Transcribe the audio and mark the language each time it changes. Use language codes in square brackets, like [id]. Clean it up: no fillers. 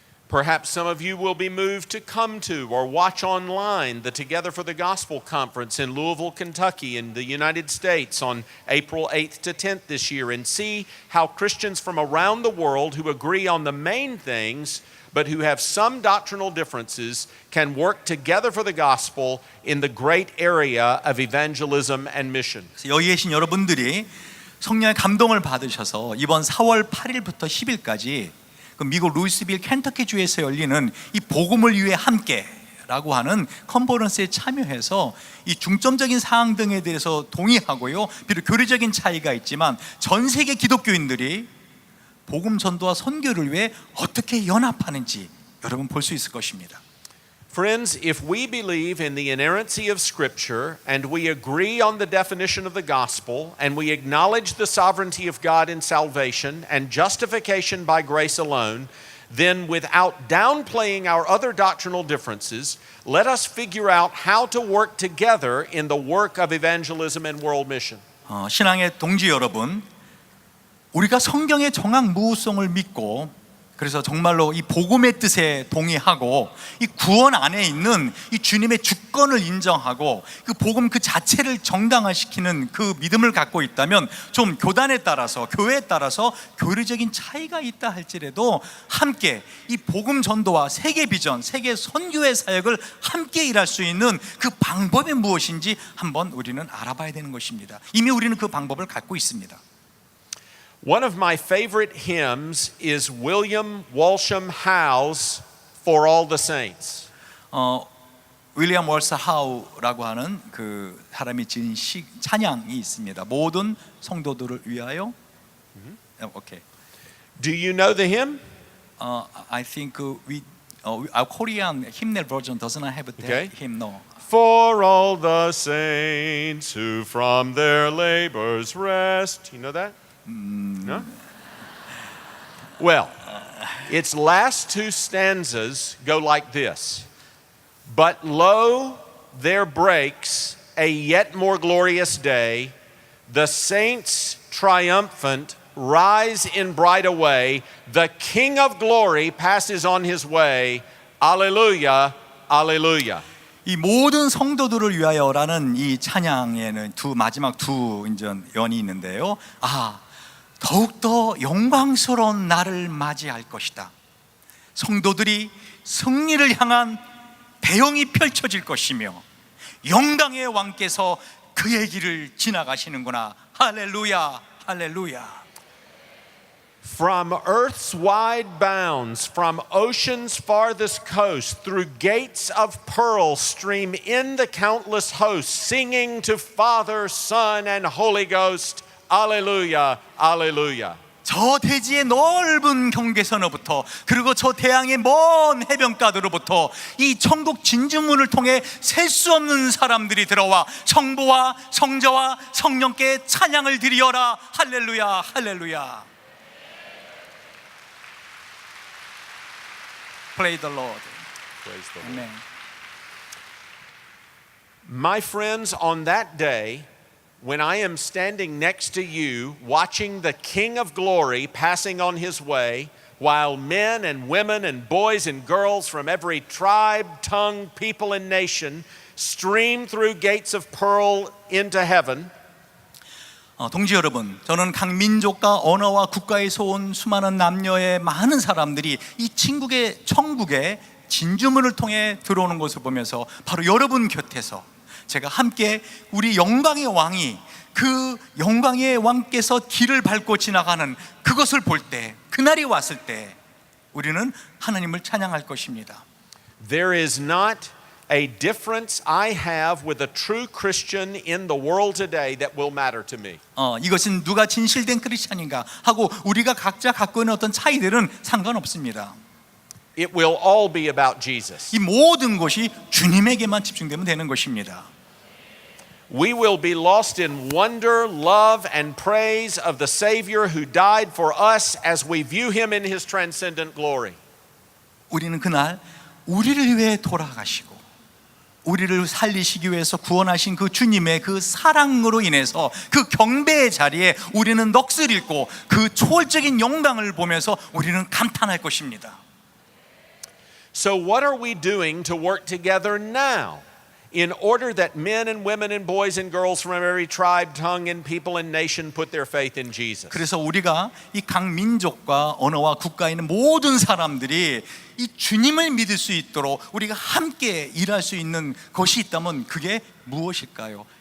[en] Perhaps some of you will be moved to come to or watch online the Together for the Gospel conference in Louisville, Kentucky in the United States on April 8th to 10th this year and see how Christians from around the world who agree on the main things but who have some doctrinal differences can work together for the gospel in the great area of evangelism and mission. [ko] 여기 계신 여러분들이 성령의 감동을 받으셔서 이번 4월 8일부터 10일까지 그 미국 루이스빌 켄터키 주에서 열리는 이 복음을 위해 함께라고 하는 컨퍼런스에 참여해서 이 중점적인 사항 등에 대해서 동의하고요. 비록 교리적인 차이가 있지만 전 세계 기독교인들이 복음 전도와 선교를 위해 어떻게 연합하는지 여러분 볼 수 있을 것입니다. [en] Friends, if we believe in the inerrancy of Scripture and we agree on the definition of the gospel and we acknowledge the sovereignty of God in salvation and justification by grace alone, then without downplaying our other doctrinal differences, let us figure out how to work together in the work of evangelism and world mission. [ko] 신앙의 동지 여러분, 우리가 성경의 정황무후성을 믿고 그래서 정말로 이 복음의 뜻에 동의하고 이 구원 안에 있는 이 주님의 주권을 인정하고 그 복음 그 자체를 정당화시키는 그 믿음을 갖고 있다면 좀 교단에 따라서 교회에 따라서 교리적인 차이가 있다 할지라도 함께 이 복음 전도와 세계 비전, 세계 선교의 사역을 함께 일할 수 있는 그 방법이 무엇인지 한번 우리는 알아봐야 되는 것입니다. 이미 우리는 그 방법을 갖고 있습니다. [en] One of my favorite hymns is William Walsham Howe's For All the Saints. [ko] 윌리엄 월스 하우라고 하는 그 사람이 지은 찬양이 있습니다. 모든 성도들을 위하여. 오케이. [en] Do you know the hymn? I think our Korean hymnal version doesn't have that Okay. hymn. No. For all the saints who from their labors rest. You know that? No? Well, its last two stanzas go like this. But lo, there breaks a yet more glorious day. The saints triumphant rise in bright array. The King of glory passes on his way. Alleluia, alleluia. [ko] 이 모든 성도들을 위하여라는 이 찬양에는 마지막 두 연이 있는데요. 더욱더 영광스러운 날을 맞이할 것이다. 성도들이 승리를 향한 대형이 펼쳐질 것이며 영광의 왕께서 그의 길을 지나가시는구나. 할렐루야, 할렐루야. [en] From earth's wide bounds, from ocean's farthest coast, through gates of pearl stream in the countless hosts, singing to Father, Son, and Holy Ghost, Alleluia, Alleluia. [ko] 저 대지의 넓은 경계선으로부터 그리고 저 대양의 먼 해변가들로부터 이 천국 진주문을 통해 셀 수 없는 사람들이 들어와 성부와 성자와 성령께 찬양을 드리어라. 할렐루야, 할렐루야. [en] Praise the Lord. Praise the Lord. [ko] 아멘. [en] My friends, on that day, when I am standing next to you, watching the King of Glory passing on his way, while men and women and boys and girls from every tribe, tongue, people, and nation stream through gates of pearl into heaven, [ko] 동지 여러분, 저는 각 민족과 언어와 국가에서 온 수많은 남녀의 많은 사람들이 이 천국의 진주문을 통해 들어오는 것을 보면서 바로 여러분 곁에서 제가 함께 우리 영광의 왕이 그 영광의 왕께서 길을 밟고 지나가는 그것을 볼 때, 그날이 왔을 때 우리는 하나님을 찬양할 것입니다. [en] there is not a difference I have with a true Christian in the world today that will matter to me. [ko] 이것은 누가 진실된 크리스찬인가 하고 우리가 각자 갖고 있는 어떤 차이들은 상관없습니다. [en] It will all be about Jesus. [ko] 이 모든 것이 주님에게만 집중되면 되는 것입니다. [en] We will be lost in wonder, love, and praise of the Savior who died for us as we view him in his transcendent glory. [ko] 우리는 그날 우리를 위해 돌아가시고 우리를 살리시기 위해서 구원하신 그 주님의 그 사랑으로 인해서 그 경배의 자리에 우리는 넋을 잃고 그 초월적인 영광을 보면서 우리는 감탄할 것입니다. [en] So what are we doing to work together now in order that men and women and boys and girls from every tribe, tongue, and people and nation put their faith in Jesus? [ko] 그래서 우리가 이 각 민족과 언어와 국가에 있는 모든 사람들이 이 주님을 믿을 수 있도록 우리가 함께 일할 수 있는 것이 있다면 그게 무엇일까요?